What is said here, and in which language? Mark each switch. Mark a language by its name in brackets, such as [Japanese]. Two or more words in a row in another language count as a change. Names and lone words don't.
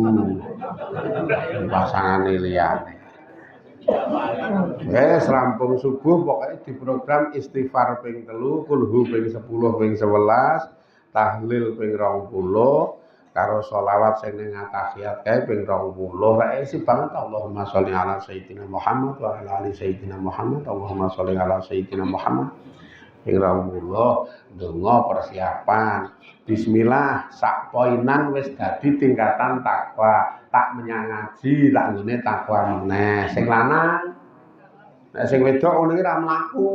[Javanese] Pasangane liyane. Wes rampung subuh pokoke diprogram istighfar ping 3, kulhu ping 10 ping 11, tahlil ping 20. Karo sholawat sing ning atahiyat kae ping 20. Wae isi banget [Arabic] اللهم صل على سيدنا محمد وعلى آل سيدنا محمد. اللهم صل على سيدنا محمد. [Javanese] Ping 20 donga persiapan. Bismillah sak poinan wis dadi tingkatan takwa. Tak menyang ngaji, tak ngene takwa meneh. Sing lanang nek sing wedok ngene iki ra mlaku.